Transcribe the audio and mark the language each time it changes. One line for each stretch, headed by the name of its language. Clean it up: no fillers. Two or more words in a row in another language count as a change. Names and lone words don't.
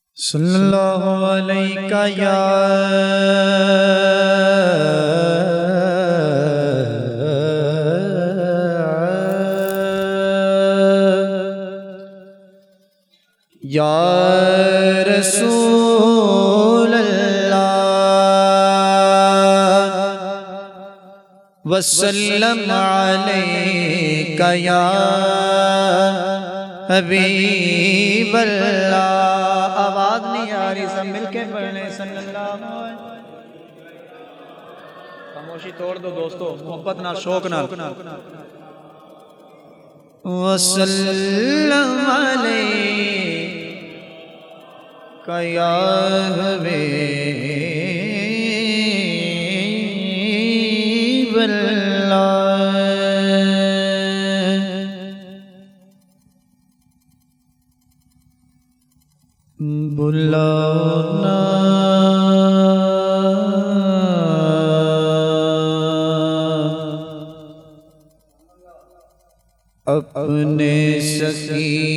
Arabic: صلى الله عليك يا رسول الله وسلم عليك يا حبيب الله.
Urdu: آواز نہیں آ رہی، سب مل کے پڑھنے
Arabic: صلى الله عليه.
Urdu: خاموشی توڑ دو دوستوں، محبت نا شوق نا.
Arabic: وسلم عليك يا حبيب الله.
Urdu: بلاؤ نا اپنے سکھی